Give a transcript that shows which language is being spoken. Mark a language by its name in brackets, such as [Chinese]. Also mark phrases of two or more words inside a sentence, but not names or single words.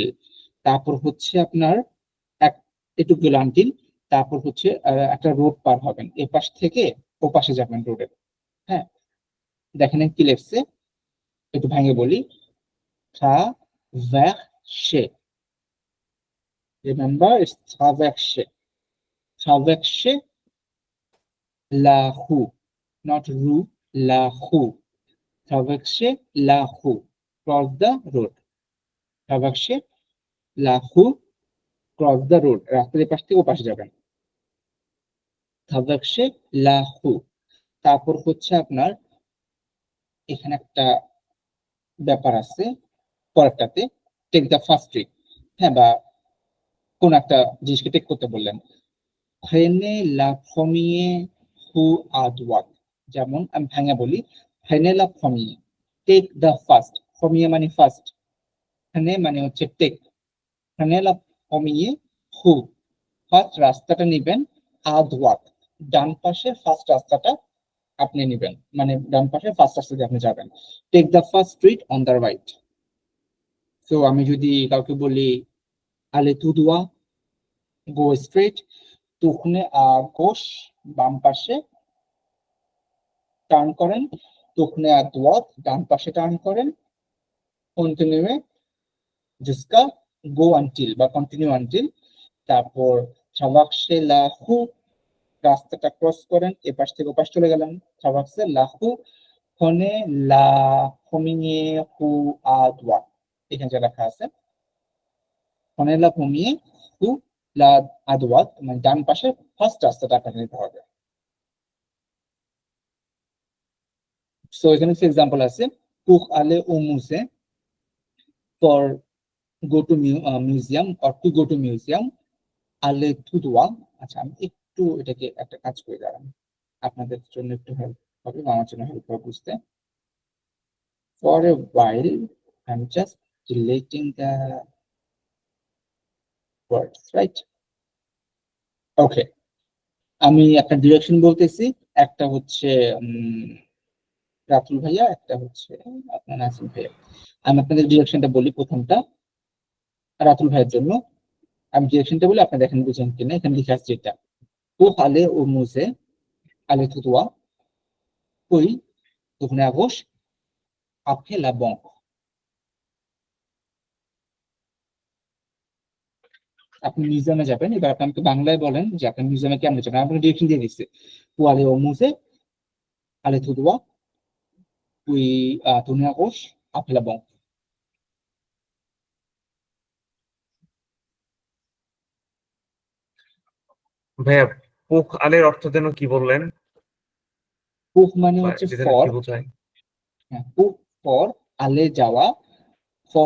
[Bangla] তারপর হচ্ছে আপনার একটু গেল আনটিল, তারপর হচ্ছে একটা রোড পার হবেন, এ পাশ থেকে ও পাশে যাবেন রোডের। হ্যাঁ, দেখেন কি লেখছে, একটু ভাঙে বলি। [French] ট্রাভার্সে, [English] remember it's [French] ট্রাভার্সে, ট্রাভার্সে la rue, not rue, la rue. Traverser la rue, [English] cross the road. [French] Traverser la rue, [English] cross the road. [Bangla] রাস্তার পাশ থেকে ও পাশে যাবেন। [French] Traverser la rue। [Bangla] তারপর হচ্ছে আপনার এখানে একটা ব্যাপার আছে পরেরটাতে, [English] take the first street. [Bangla] হ্যাঁ, বা কোন একটা জিনিসকে টেক করতে বললেন। [French] Prenez la première rue à droite। [Bangla] যেমন আমি ভাঙা বলি, [French] prenez la première, [English] take the first. [Bangla] première মানে ফার্স্ট, prenez মানে হচ্ছে টেক। [French] prenez la première rue, [Bangla] ফার্স্ট রাস্তাটা নিবেন, [French] à droite, [Bangla] ডান পাশে ফার্স্ট রাস্তাটা আপনি নিবেন, মানে ডান পাশে ফার্স্ট রাস্তা দিয়ে আপনি যাবেন। [English] take the first street on the right. [Bangla] তো আমি যদি কাউকে বলি [French] allez tout droit, [English] go straight, [French] tournez à gauche, [Bangla] বাম পাশে টার্ন করেন, [French] tournez à droite, [Bangla] ডান পাশে টার্ন করেন, কন্টিনিউয়ে jusqu'à [English] go until [Bangla] বা [English] continue until, [Bangla] তারপর [French] traverser la rue, [Bangla] রাস্তাটা ক্রস করেন, এ পাশ থেকে ও পাশ চলে গেলেন, [French] traverser la rue, prenez la première rue à droite, [Bangla] এখানে যা লেখা আছে [French] prenez la première rue la à droite, [Bangla] মানে ডান পাশে ফার্স্ট রাস্তাটা আপনাকে নিতে হবে। সো এখানে কিছু এক্সাম্পল আছে। [French] pour aller au musée, [English] for go to museum or to go to museum, [French] aller tout droit। [Bangla] আচ্ছা, আমি একটু এটাকে একটা কাজ করে দাঁড়ান, আপনাদের জন্য একটু হেল্প হবে, আমার জন্য হেল্প হবে বুঝতে। [English] for a while I'm just deleting the words, right? [Bangla] ওকে, আমি একটা ডিরেকশন বলতেছি, একটা হচ্ছে রাতুল ভাইয়া, একটা হচ্ছে আপনার নাসিম ভাইয়া। আমি আপনাদের ডিরেকশনটা বলি, প্রথমটা রাতুল ভাইয়ের জন্য। আমি ডিরেকশনটা বলি, আপনি দেখেন বুঝেন কিনা। এখানে লিখে আসছে এটা, [French] pour aller au musée, aller tout droit, puis tourner à gauche, après la banque। [Bangla] আপনি মিউজিয়ামে যাবেন, এবার আপনি আমাকে বাংলায় বলেন যে আপনি মিউজিয়ামে কেমনে যাবেন। আপনাকে ডিরেকশন দিয়ে দিচ্ছে, [French] pour aller au musée, aller tout droit, puis tourner à gauche, après la banque। [Bangla] ভাইয়া, পুখ আলের অর্থ যেন কি বললেন, pour মানে বা হচ্ছে এটা যেন ফর, কি বোঝায়? pour ফর, আলে যাওয়া, ফর